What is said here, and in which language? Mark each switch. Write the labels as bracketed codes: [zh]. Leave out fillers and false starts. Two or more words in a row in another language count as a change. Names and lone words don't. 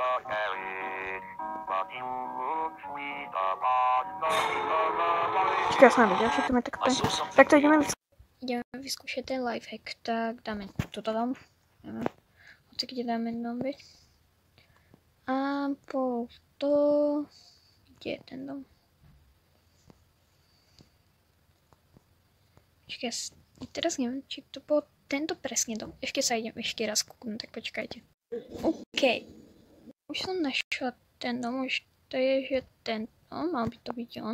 [cs] Já jsem nevěděl, že to je takto. Tak to jdeme vyzkoušet ten lifehack, tak dáme toto tam. [sk] Odsaď dáme domy. A po to... Kde je ten dom? Počkej, teraz neviem, či to bol tento presne dom. Ešte sa idem ešte raz kúknúť, tak počkajte. OK. Už som našla ten dom, už to je, že tento, mal by to byť on.